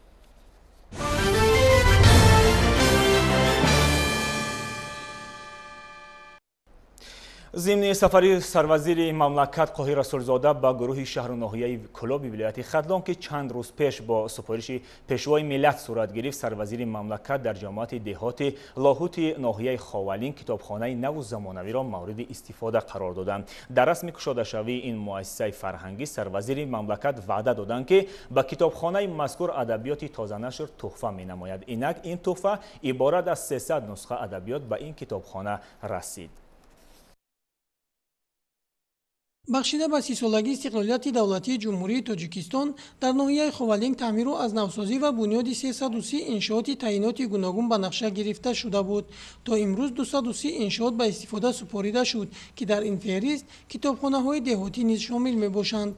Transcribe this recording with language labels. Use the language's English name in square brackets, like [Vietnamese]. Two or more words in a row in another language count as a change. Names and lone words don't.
[Persian] ضمن سفری سروزیر مملکت قاهی رسولزاده به گروه شهر و ناحیه کلابی ولایت خدلان که چند روز پیش با سپارش پیشوای ملت صورت گرفت، سروزیر مملکت در جامعه دهات لاهوت ناحیه خاولین کتابخانه نو و زمانوی را مورد استفاده قرار دادند. در رسم گشاده شوی این مؤسسه فرهنگی سروزیر مملکت وعده دادند که به کتابخانه مذکور ادبیات تازه نشر تحفه می‌نماید. اینک این تحفه عبارت از 300 نسخه ادبیات به این کتابخانه رسید. [Tajik] бахшида ба 30-солагии истиқлолияти давлатии ҷумҳурии Тоҷикистон дар ноҳияи Ховалинг таъмиру азнавсозӣ ва бунёди 330 иншооти таъиноти гуногун ба нақша гирифта шуда буд. То имрӯз 230 иншоот ба истифода супорида шуд ки дар ин феҳрист китобхонаҳои деҳотӣ низ шомил мебошанд.